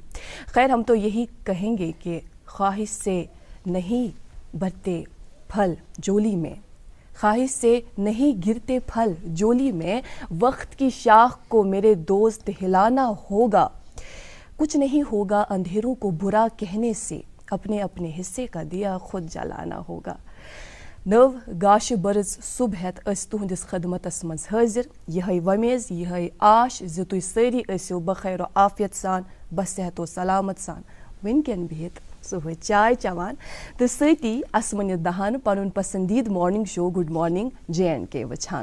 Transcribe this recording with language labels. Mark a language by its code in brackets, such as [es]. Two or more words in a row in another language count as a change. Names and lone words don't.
[ur] خیر، ہم تو یہی کہیں گے کہ خواہش سے نہیں بھرتے پھل جولی میں، خواہش سے نہیں گرتے پھل جولی میں, وقت کی شاخ کو میرے دوست ہلانا ہوگا. کچھ نہیں ہوگا اندھیروں کو برا کہنے سے, اپنے اپنے حصے کا دیا خود جلانا ہوگا. [ks] نو گاش برز صبحت اس تہندس خدمتس مز حاضر, یہ ومیز یہ آش زِ تُہۍ سٲری ٲسِو بخیر و عافیت سان بصحت و سلامت سان ونکین بہت صبح چائے چوان تو سۭتی اسمنہِ دہان پنن پسندید [en] morning show [ks] گڈ مارننگ JNK وچھان.